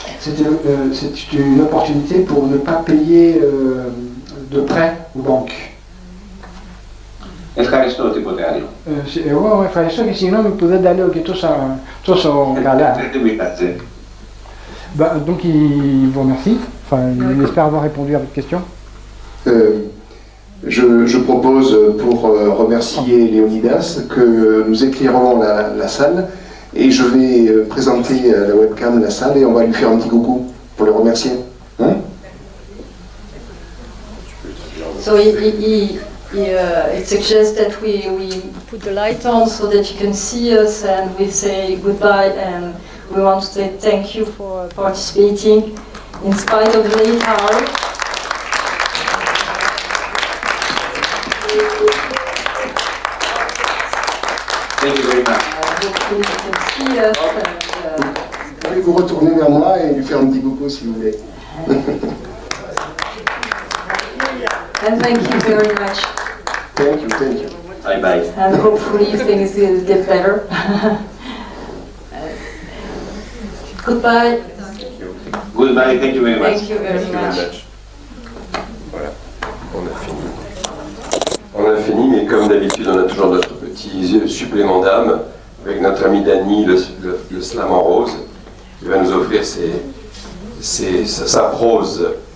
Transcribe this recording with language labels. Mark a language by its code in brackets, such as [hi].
[fr] C'est une opportunité pour ne pas payer de prêts aux banques. [el] Ευχαριστώ, τίποτε άλλο. Εγώ ευχαριστώ και συγγνώμη που δεν τα λέω και τόσο καλά. [fr] Donc il vous remercie. Enfin, il espère avoir répondu à votre question. Je propose, pour remercier Léonidas, que nous éclairons la salle et je vais présenter à la webcam la salle et on va lui faire un petit coucou pour le remercier. Hein? [en] So he suggests that we put the light on so that you can see us, and we say goodbye, and we want to say thank you for participating in spite of the late hour. Thank you very much. Hopefully you can see us. [fr] Vous pouvez vous retourner vers moi et lui faire un petit coucou si vous voulez. [en] And thank you very much. Thank you. Bye bye. And hopefully things will get better. Goodbye. Goodbye, thank you very much. Thank you very much. [fr] Voilà, on a fini, mais comme d'habitude, on a toujours notre petit supplément d'âme avec notre ami Dany, le slam en rose, qui va nous offrir sa prose.